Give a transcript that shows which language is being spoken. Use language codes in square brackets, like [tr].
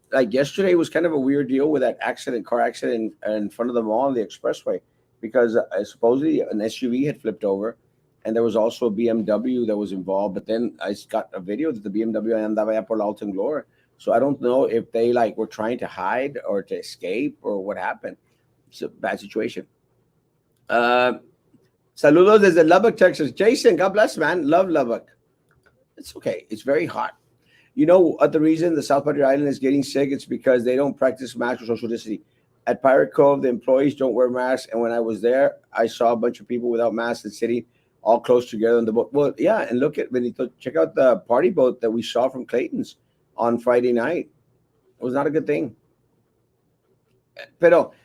[en] Like yesterday was kind of a weird deal with that car accident in front of the mall on the expressway, because supposedly an SUV had flipped over, and there was also a BMW that was involved. But then I got a video that the BMW [es] andaba ya por la Alta Gloria. [en] So I don't know if they were trying to hide or to escape or what happened. It's a bad situation. [es] Saludos desde Lubbock, Texas. [en] Jason, God bless, man. Love Lubbock. It's okay. It's very hot. You know what the reason the South Padre Island is getting sick? It's because they don't practice masks or social distancing. At Pirate Cove, the employees don't wear masks. And when I was there, I saw a bunch of people without masks and sitting all close together on the boat. Well, yeah, and look at Benito. Check out the party boat that we saw from Clayton's on Friday night. It was not a good thing. Pero